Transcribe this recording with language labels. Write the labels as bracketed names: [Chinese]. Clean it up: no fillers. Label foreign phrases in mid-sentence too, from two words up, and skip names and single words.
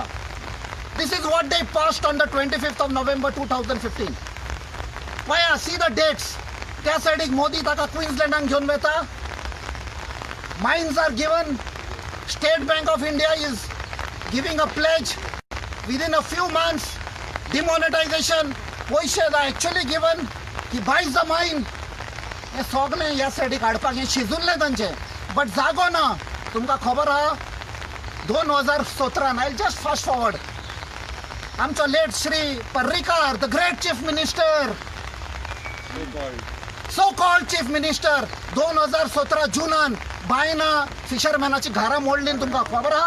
[English] This is what they passed on the 25th of November 2015. पळया see the dates. [Konkani] त्या सायडीक मोदी ताका क्वीन्सलँडाक घेवन वता. [English] Mines are given. State Bank of India is giving a pledge. Within a few months, demonetization. पैसे are actually given. He buys the mine. [Konkani] हे सगळें ह्या सायडीक हाडपाक हें शिजूल्लें तांचें. बट जागो ना. तुमकां खबर आहा [English] 2017 I just fast forward. [Konkani] आमचो लेट श्री पर्रीकार [English] the great chief minister so called chief minister [Konkani] 2017 जुनान बायना फिशरमॅनाची घरां मोडली तुमकां खबर आहा.